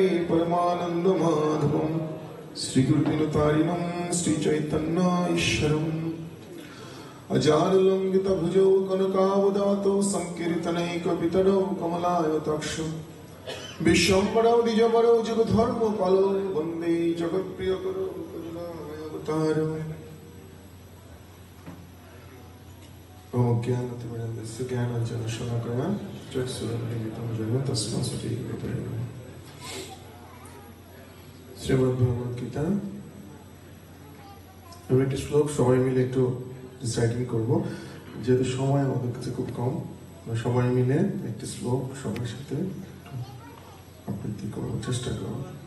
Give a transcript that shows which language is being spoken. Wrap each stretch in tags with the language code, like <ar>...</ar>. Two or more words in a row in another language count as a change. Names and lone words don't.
<sa>परमानन्दमाधवं श्रीगुरुदिनतारिणं श्रीचैतन्य ईश्वरम् अजानुलम्बितभुजौ कनकावदातौ संकीर्तनैकपितरौ कमलायताक्षौ विश्वम्भरौ द्विजवरौ जगद्धर्मपालौ वन्दे जगत्प्रियकरौ करुणामयावतारौ ज्ञानतिमिरन्दस्य ज्ञानाञ्जनशलाकया चक्षुरुन्मीलितं येन तस्मै श्रीगुरवे नमः।</sa> <bn>শ্রীমদ্ভগবদ্গীতা আমি একটি শ্লোক সবাই মিলে একটু রিসাইটিং করব, যেহেতু সময় আমাদের কাছে খুব কম। সবাই মিলে একটি শ্লোক সবার সাথে আবৃত্তি করার চেষ্টা করব।</bn>